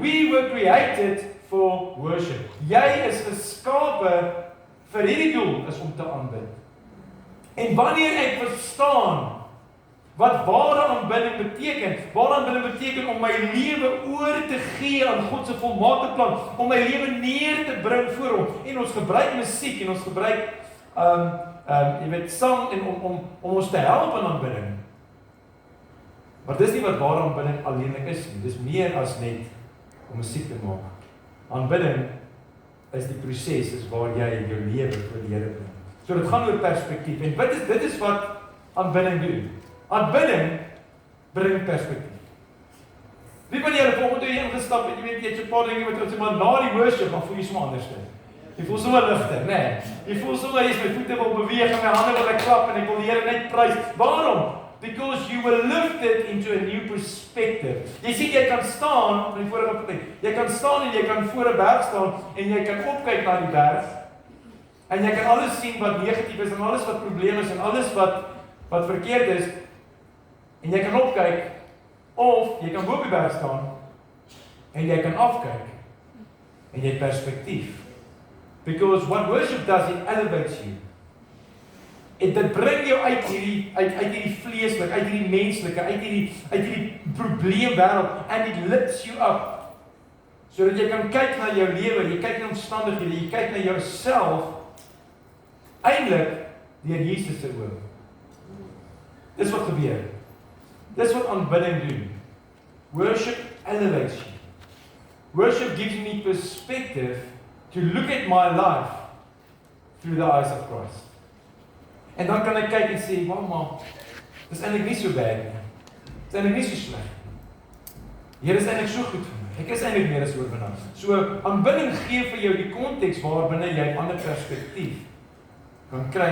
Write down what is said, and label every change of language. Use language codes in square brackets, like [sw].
[en] We were created for worship. [af] Jy is geskape vir hierdie doel, is om te aanbid. En wanneer ek verstaan wat ware aanbidding beteken, ware aanbidding beteken om my lewe oor te gee aan God se volmaakte plan, om my lewe neer te bring voor hom. En ons gebruik musiek en ons gebruik jy weet sang en om ons te help in aanbidding. Maar dis nie wat ware aanbidding alleenlik is nie. Dis meer as net om musiek te maak. Aanbidding is die proses is waar jy jou lewe vir die Here bring. So dit gaan oor perspektief. En dit is wat aanbidding doen. Aanbidding bring perspektief. Wie van julle volgende toe jy ingestap het, jy weet jy het so 'n paar dinge wat sê maar na die worship dan voel jy sommer anders. Jy voel sommer ligter, né? Nee. Jy voel sommer jy is my voete wil beweeg en my hande wil ek klap en ek wil die Here net prys. Waarom? [en] Because you were lifted into a new perspective. [af] Jy sien jy kan staan, in vorige plek. Jy kan staan en jy kan voor 'n berg staan en jy kan opkyk na die berg. En jy kan alles sien wat negatief is en alles wat probleme is en alles wat verkeerd is. En jy kan opkyk of jy kan bo op die berg staan en jy kan afkyk en jy het perspektief. [en] Because what worship does, it elevates you. [af] Dit bring jou uit hierdie vleeslik, uit hierdie menslike, uit hierdie probleemwêreld [en] and it lifts you up. [af] Sodat jy kan kyk na jou lewe, jy kyk na omstandighede, jy kyk na jouself eintlik deur Jesus se oë. Dis wat gebeur. Dis wat aanbidding doen. [en] Worship elevates you. Worship gives me perspective to look at my life through the eyes of Christ. [af] En dan kan ek kyk en sê, maar, dis eintlik nie so bad nie. Dis eintlik nie so sleg nie. Here is eintlik so goed vir my. Ek is eintlik meer as oorwinnaar. So, aanbidding gee vir jou die konteks waarbinne jy 'n ander perspektief kan kry.